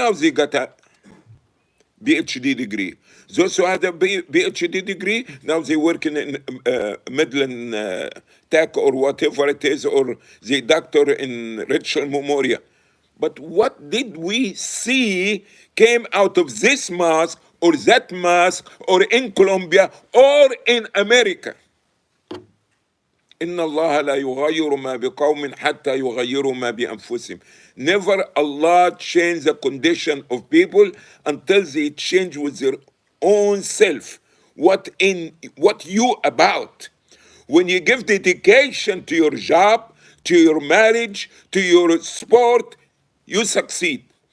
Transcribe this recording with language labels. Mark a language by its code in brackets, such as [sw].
[en] Now they got a PhD degree. Those who had a PhD degree, now they working in Midland Tech or whatever it is, or the doctor in Richard Memorial. But what did we see came out of this mosque or that mosque or in Colombia or in America? [ar] إن الله لا يغير ما بقوم حتى يغيروا ما بأنفسهم. [en] Never Allah change the condition of people until they change with their own self. What you about? When you give dedication to your job, to your marriage, to your sport, you succeed.